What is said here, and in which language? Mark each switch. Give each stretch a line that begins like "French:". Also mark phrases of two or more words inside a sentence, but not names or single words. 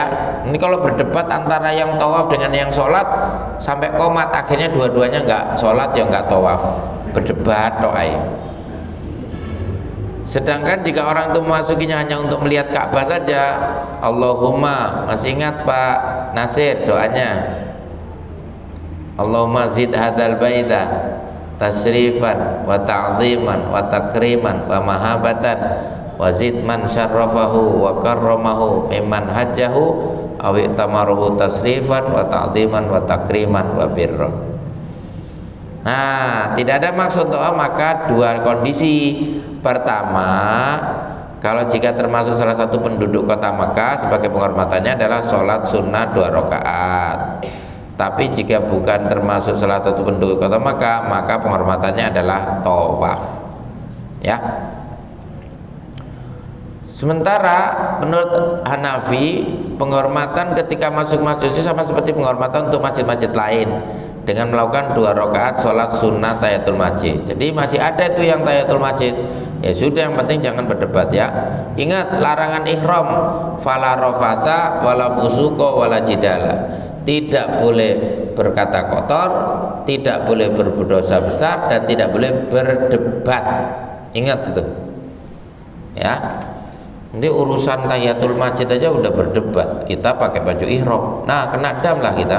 Indonesian: Ini kalau berdebat antara yang tawaf dengan yang sholat sampai qomat, akhirnya dua-duanya nggak sholat ya nggak tawaf. Berdebat doai. Sedangkan jika orang itu memasukinya hanya untuk melihat Ka'bah saja, Allahumma, masih ingat Pak Nasir doanya?
Arabic: اللهم زد هذا البيت تشريفا وتعظيما وتكريما ومهابة وزد من شرفه وكرمه ممن حجه أو اعتمره تشريفا وتعظيما وتكريما وبرا.
Indonesian: Nah, tidak ada maksud doa maka dua kondisi. Pertama, kalau jika termasuk salah satu penduduk kota Makkah sebagai penghormatannya adalah sholat sunnah 2 rakaat. Tapi jika bukan termasuk salah satu penduduk kota Makkah, maka penghormatannya adalah tawaf. Ya. Sementara menurut Hanafi, penghormatan ketika masuk masjid sama seperti penghormatan untuk masjid-masjid lain dengan melakukan 2 rakaat sholat sunnah tahiyatul masjid. Jadi masih ada itu yang tahiyatul masjid. Ya sudah, yang penting jangan berdebat ya. Ingat larangan ihram,
Arabic: فلا رفث ولا فسوق ولا جدال.
Indonesian: Tidak boleh berkata kotor, tidak boleh berdosa besar, dan tidak boleh berdebat. Ingat itu ya. Nanti urusan tahiyatul masjid aja udah berdebat, kita pakai baju ihram, nah kena dam lah kita.